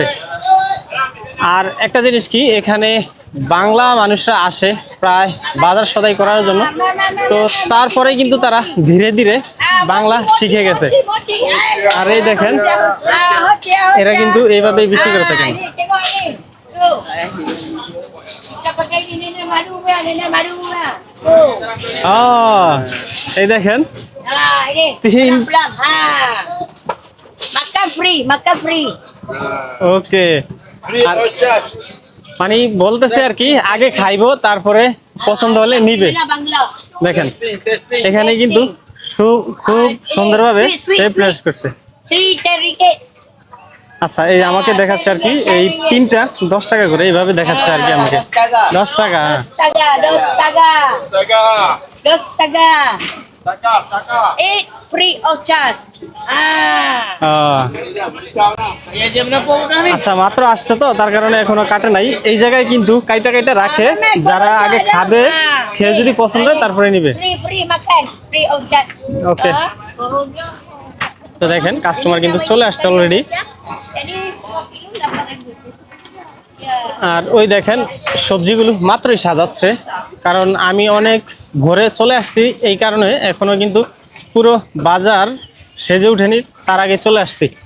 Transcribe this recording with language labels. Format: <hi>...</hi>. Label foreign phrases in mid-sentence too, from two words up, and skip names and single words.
<bn>আর একটা জিনিস কি, এখানে বাংলা মানুষরা আসে প্রায় বাজার সদাই করার জন্য, তো তারপরে কিন্তু তারা ধীরে ধীরে বাংলা শিখে গেছে। আর এই দেখেন এরা কিন্তু এইভাবেই বিক্রি করে থাকেন। এই দেখেন তিন,</bn> <ms>Makan free, makan free.</ms> <bn>ওকে, মানে বলতেছে আর কি আগে খাইবো তারপরে পছন্দ হলে নিবে। Bangla. দেখেন এখানে কিন্তু খুব সুন্দরভাবে প্লেস করছে। 3 ringgit. আচ্ছা, এই আমাকে দেখাচ্ছে আর কি এই তিনটা 10 টাকা করে এইভাবে দেখাচ্ছে আর কি আমাকে। 10 টাকা, হ্যাঁ। Taga, 10 taga. Taga. 10 taga. Taga, taga.</bn> <en>8 free of charge.</en> <ms>Ya jam berapa udah ni?</ms> <bn>আচ্ছা, মাত্র আসছে তো তার কারণে এখনো কাটে নাই। এই জায়গায় কিন্তু কাইটা কাইটা রাখে, যারা আগে খাবে খেয়ে যদি পছন্দ হয় তারপরে নিবে।</bn> <en>Free makan, free of charge.</en> <bn>ওকে, তো দেখেন কাস্টমার কিন্তু চলে আসছে অলরেডি।</bn> <ms>Jadi 8</ms> <bn>আর ওই দেখেন সবজিগুলো মাত্রই সাজাচ্ছে, কারণ আমি অনেক ভোরে চলে আসছি এই কারণে এখনো কিন্তু পুরো বাজার সেজে উঠেনি, তার আগে চলে আসছি।</bn>